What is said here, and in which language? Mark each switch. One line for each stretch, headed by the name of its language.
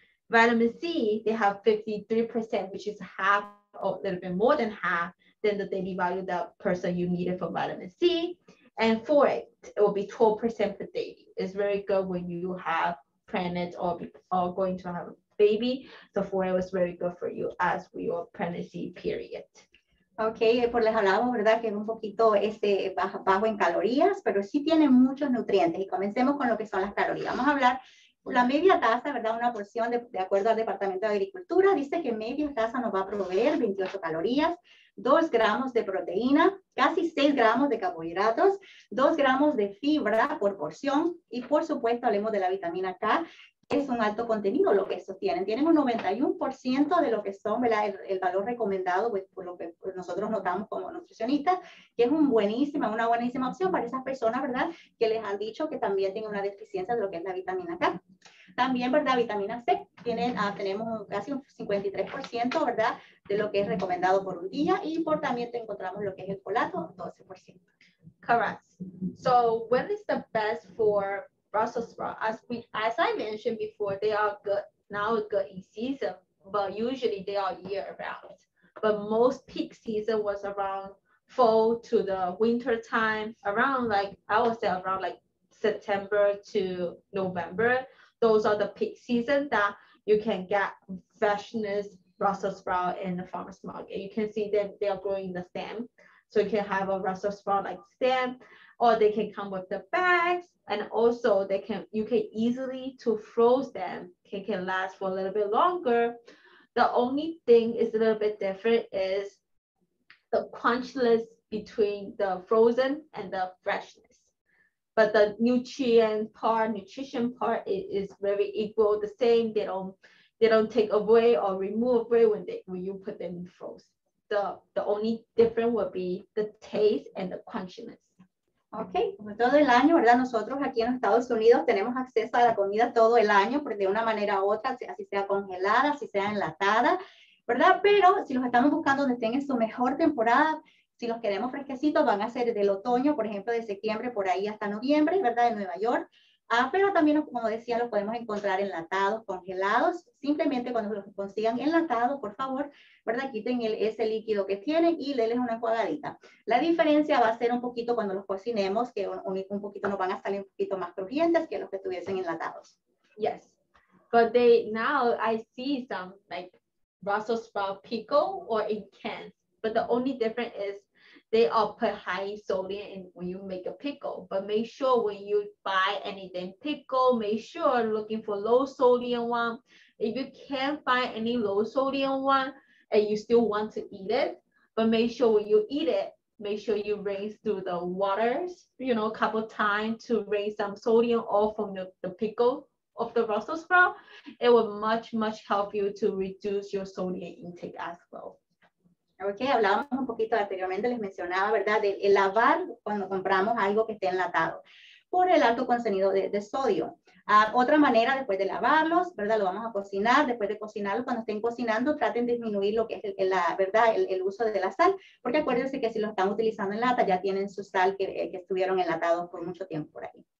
English: Vitamin C, they have 53%, which is half or a little bit more than half than the daily value that person you needed for vitamin C. And folate, it will be 12% per day. It's very good when you have pregnant or going to have a baby. So folate was very good for you as for your pregnancy period.
Spanish: Ok, por les hablábamos, ¿verdad? Que es un poquito bajo en calorías, pero sí tiene muchos nutrientes. Y comencemos con lo que son las calorías. Vamos a hablar, la media taza, ¿verdad? Una porción de acuerdo al Departamento de Agricultura, dice que media taza nos va a proveer 28 calorías, 2 gramos de proteína, casi 6 gramos de carbohidratos, 2 gramos de fibra por porción y por supuesto hablemos de la vitamina K. Es un alto contenido lo que estos tienen. Tienen un 91% de lo que son, ¿verdad? El valor recomendado, pues, por lo que nosotros notamos como nutricionistas, que es una buenísima opción para esas personas, ¿verdad? Que les han dicho que también tienen una deficiencia de lo que es la vitamina K. También, ¿verdad? Vitamina C, tenemos casi un 53%, ¿verdad? De lo que es recomendado por un día y también encontramos lo que es el folato, 12%.
English: Correct. So when is the best for Brussels sprout? As I mentioned before, they are good in season, but usually they are year round. But most peak season was around fall to the winter time, around I would say around September to November. Those are the peak season that you can get freshness Brussels sprout in the farmer's market. You can see them, they are growing the stem. So you can have a Brussels sprout stem, or they can come with the bags, and also you can easily to froze them. Can last for a little bit longer. The only thing is a little bit different is the crunchiness between the frozen and the freshness. But the nutrition part is very equal, the same. They don't take away or remove away when you put them in frozen. The only difference would be the taste and the crunchiness.
Spanish: Ok, como todo el año, ¿verdad? Nosotros aquí en Estados Unidos tenemos acceso a la comida todo el año, porque de una manera u otra, así sea congelada, así sea enlatada, ¿verdad? Pero si los estamos buscando donde estén en su mejor temporada, si los queremos fresquecitos, van a ser del otoño, por ejemplo, de septiembre por ahí hasta noviembre, ¿verdad? En Nueva York. Pero también, como decía, los podemos encontrar enlatados, congelados. Simplemente cuando los consigan enlatados, por favor, ¿verdad? Quiten ese líquido que tienen y denles una enjuagadita. La diferencia va a ser un poquito cuando los cocinemos, que un poquito nos van a salir un poquito más crujientes que los que estuviesen enlatados.
English: Yes, but now I see some Brussels sprout pickle or in cans, but the only difference is they all put high sodium in when you make a pickle. But make sure when you buy anything pickle, make sure looking for low sodium one. If you can't find any low sodium one and you still want to eat it, but make sure when you eat it, make sure you rinse through the waters, a couple times to rinse some sodium off from the pickle of the Brussels sprout. It will much help you to reduce your sodium intake as well.
Spanish: Ok, hablábamos un poquito anteriormente, les mencionaba, ¿verdad? De lavar cuando compramos algo que esté enlatado por el alto contenido de sodio. Otra manera, después de lavarlos, ¿verdad? Lo vamos a cocinar. Después de cocinarlos, cuando estén cocinando, traten de disminuir lo que es el uso de la sal, porque acuérdense que si lo están utilizando en lata, ya tienen su sal que estuvieron enlatados por mucho tiempo por ahí.